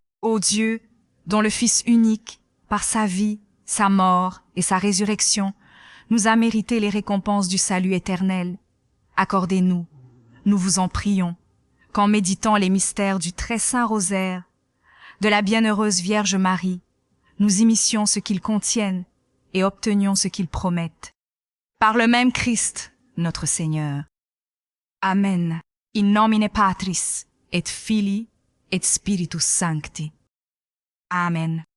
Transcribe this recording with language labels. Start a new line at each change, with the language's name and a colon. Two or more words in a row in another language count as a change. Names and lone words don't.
French: Ô Dieu, dont le Fils unique, par sa vie, sa mort et sa résurrection, nous a mérité les récompenses du salut éternel, accordez-nous, nous vous en prions, qu'en méditant les mystères du très saint rosaire, de la bienheureuse Vierge Marie, nous imissions ce qu'ils contiennent et obtenions ce qu'ils promettent. Par le même Christ, notre Seigneur. Amen.
Latin: In nomine Patris, et Filii, et Spiritus Sancti.
French: Amen.